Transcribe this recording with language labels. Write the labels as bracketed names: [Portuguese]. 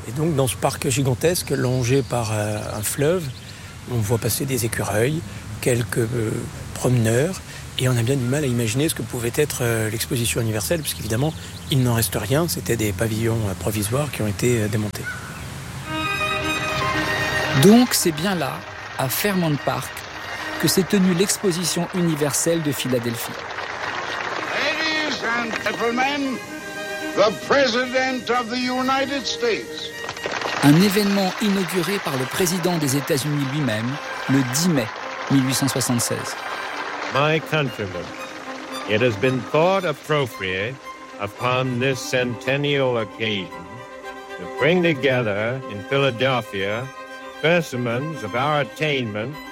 [French] Et donc, dans ce parc gigantesque, longé par un fleuve, on voit passer des écureuils, quelques promeneurs, et on a bien du mal à imaginer ce que pouvait être l'exposition universelle, puisqu'évidemment, il n'en reste rien. C'était des pavillons provisoires qui ont été démontés. Donc, c'est bien là, à Fairmount Park, que s'est tenue l'exposition universelle de Philadelphie. [English] Ladies and gentlemen, the President of the United States. [French] Un événement inauguré par le président des États-Unis lui-même le 10 mai 1876. [English] My countrymen, it has been thought appropriate upon this centennial occasion to bring together in Philadelphia specimens of our attainment.